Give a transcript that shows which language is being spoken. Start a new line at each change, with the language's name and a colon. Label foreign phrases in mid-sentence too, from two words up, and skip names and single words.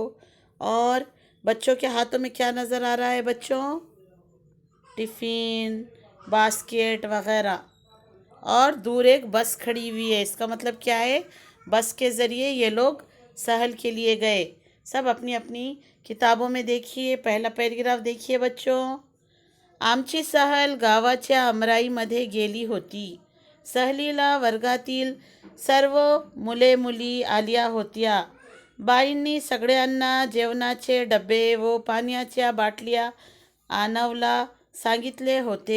Urdu: اور بچوں کے ہاتھوں میں کیا نظر آ رہا ہے بچوں؟ ٹفن، باسکٹ وغیرہ۔ اور دور ایک بس کھڑی ہوئی ہے، اس کا مطلب کیا ہے؟ بس کے ذریعے یہ لوگ ساحل کے لیے گئے۔ سب اپنی اپنی کتابوں میں دیکھیے، پہلا پیراگراف دیکھیے بچوں۔
Marathi: आमची सहल गावाच्या अमराईमध्ये गेली होती. सहलीला वर्गातील सर्व मुले मुली आल्या होत्या. बाईंनी सगळ्यांना जेवणाचे डबे व पाण्याच्या बाटल्या आणायला सांगितले होते.